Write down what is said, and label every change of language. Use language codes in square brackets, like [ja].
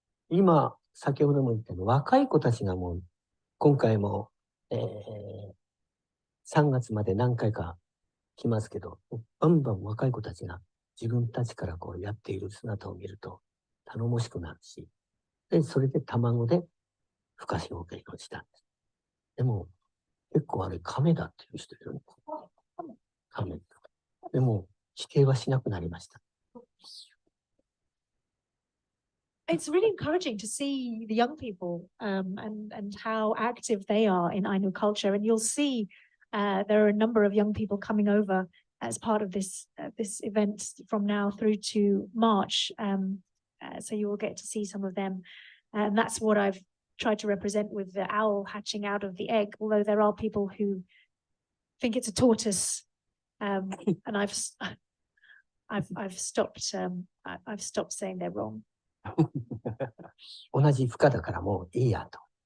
[ja] 今、先ほども言ったように若い子たちがもう今回も、3月まで何回か来ますけど、バンバン若い子たちが自分たちからこうやっている姿を見ると頼もしくなるし、で、それで卵で孵化し表現をしたんです。でも、結構あれ亀だっていう人いるんです。亀。でも、否定はしなくなりました。 [en] It's really encouraging to see the young people and how active they are in Ainu culture. And you'll see there are a number of young people coming over as part of this event from now through to March. So you will get to see some of them. And that's what I've tried to represent with the owl hatching out of the egg, although there are people who think it's a tortoise. And I've stopped saying they're wrong. [ja] 同じ孵化だからもういいやと。